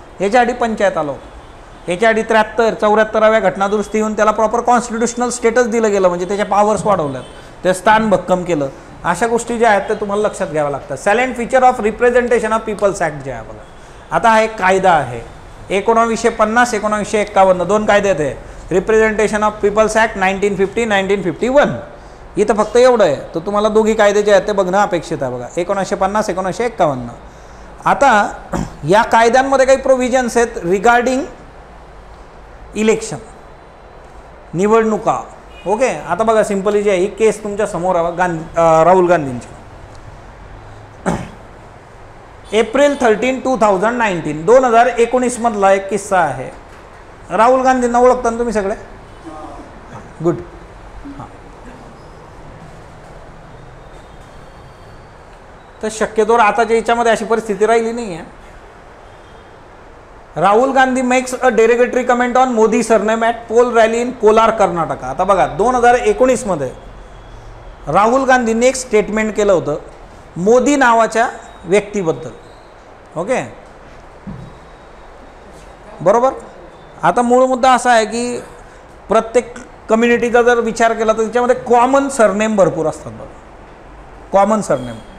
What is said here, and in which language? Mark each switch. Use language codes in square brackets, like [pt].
[mr] याच्या आधी पंचायत आलो, याच्या आधी 73-74व्या घटनादुरुस्ती येऊन त्याला प्रॉपर कॉन्स्टिट्युशनल स्टेटस दिलं गेलं, म्हणजे त्याच्या पॉवर्स वाढवल्यात, ते स्थान भक्कम केलं. अशा गोष्टी ज्या आहेत ते तुम्हाला लक्षात घ्याव्या लागतात. Silent feature of representation of people's act जे आहे बघा, आता हा एक कायदा आहे 1950, 1951, 2 कायदे आहेत. Representation of people's act 1950, 1951. इथं फक्त एवढं आहे, तर तुम्हाला दोघी कायदे जे आहेत ते बघणं अपेक्षित आहे बघा, 1950, 1951. आता या कायद्यांमध्ये काही प्रोव्हिजन्स आहेत रिगार्डिंग इलेक्शन, निवडणुका. ओके. आता बघा सिंपली जी आहे ही केस तुमच्या समोर आहे, राहुल गांधींची. एप्रिल 13, 2019, 2019 मधला एक किस्सा आहे. राहुल गांधींना ओळखता ना तुम्ही सगळे, गुड. हां, तर शक्यतोवर आताच्या याच्यामध्ये अशी परिस्थिती राहिली नाही आहे, [en] Rahul Gandhi makes a derogatory comment on Modi surname at poll rally in Kolar Karnataka. [mr] आता बघा 2019 मध्ये राहुल गांधींनी एक स्टेटमेंट केलं होतं मोदी नावाच्या व्यक्तीबद्दल. ओके, बरोबर. आता मूळ मुद्दा असा आहे की प्रत्येक कम्युनिटीचा जर विचार केला तर तिच्यामध्ये कॉमन सरनेम भरपूर असतात बघा, कॉमन सरनेम.